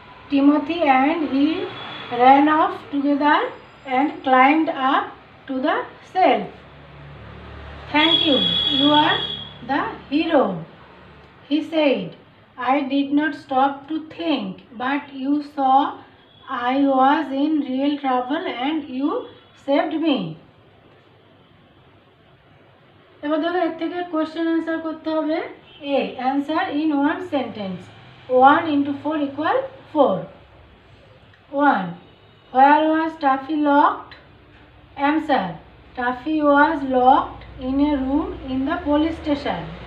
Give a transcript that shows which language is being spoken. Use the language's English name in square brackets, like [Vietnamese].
[English] Timothy and he ran off together and climbed up to the shelf. Thank you, you are the hero, he said. I did not stop to think, but you saw I was in real trouble and you saved me. [Bangla] এবার দেখো এর থেকে question answer করতে হবে। [English] A, answer in one sentence. 1 into 4 equal 4. 1. Where was Taffy locked? Answer. Taffy was locked in a room in the police station.